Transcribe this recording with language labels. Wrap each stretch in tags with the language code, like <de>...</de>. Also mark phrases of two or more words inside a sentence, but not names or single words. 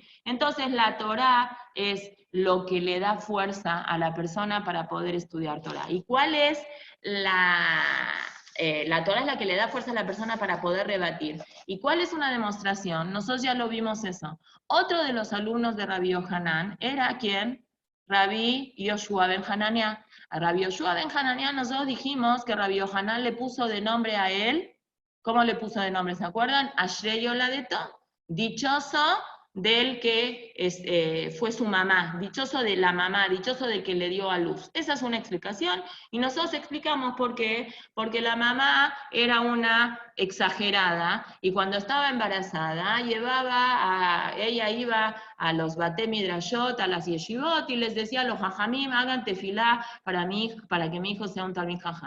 <es>Entonces la Torah es lo que le da fuerza a la persona para poder estudiar Torah. ¿Y cuál es la Torah es la que le da fuerza a la persona para poder rebatir? ¿Y cuál es una demostración? Nosotros ya lo vimos eso. Otro de los alumnos de Rabbi Yohanan era ¿quién? Rabbi Yoshua ben Hanania. A Rabbi Yoshua ben Hanania nosotros dijimos que Rabbi Yohanan le puso de nombre a él. ¿Cómo le puso de nombre? ¿Se acuerdan?</es> <he>אשרי יולדתו.</he> <es>Dichoso del que fue su mamá, dichoso de la mamá, dichoso del que le dio a luz. Esa es una explicación. Y nosotros explicamos por qué. Porque la mamá era una exagerada y cuando estaba embarazada ella iba a los</es> <he>בתי מדרשות,</he> <es>a las Yeshivot y les decía a los Jajamim, hagan tefilá para que mi hijo sea un</es> <he>תלמיד חכם.</he>